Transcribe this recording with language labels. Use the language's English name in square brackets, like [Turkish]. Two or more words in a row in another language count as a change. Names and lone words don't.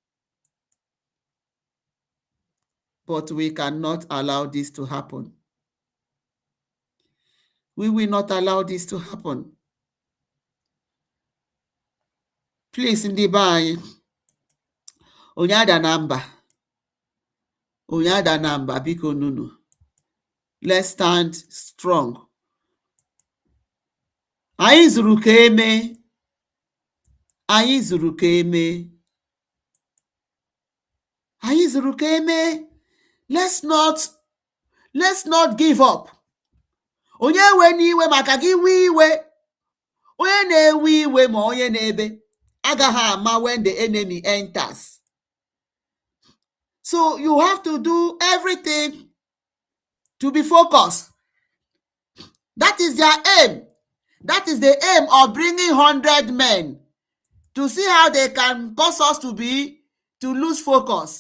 [English] But we cannot allow this to happen. We will not allow this to happen. Please, in the bay, Onyada number, [Igbo] biko nunu. [English] Let's stand strong. [Igbo] Anyị zuru ka eme. Anyị zuru ka eme. Anyị zuru ka eme. [English] Let's not give up. [Igbo] Onye we n'iwe maka gị we iwe. Onye na-ewe iwe ma onye na-ebe agaghị ama [English] when the enemy enters. So you have to do everything to be focused. That is their aim. That is the aim of bringing 100 men to see how they can cause us to lose focus.